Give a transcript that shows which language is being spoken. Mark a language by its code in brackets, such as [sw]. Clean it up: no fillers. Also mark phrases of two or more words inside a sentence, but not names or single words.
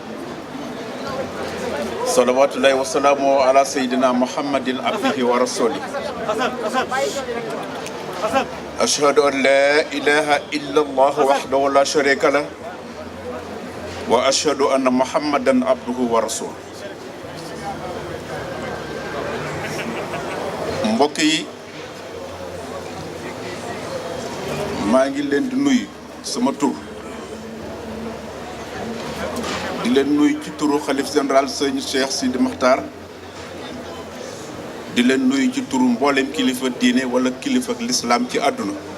[ar] صلوات الله وسلامه على سيدنا محمد عبده ورسوله. أشهد أن لا إله إلا الله وحده لا شريك له. وأشهد أن محمدا عبده ورسوله. [wo] Mbokk yi maa ngi leen di nuyu sama tur di leen nuyu ci turu xalif général sëñ Cheikh Sidi Makhtar di leen nuyu ci turu mboolem kilifa diine wala kilifa l'islam ci àdduna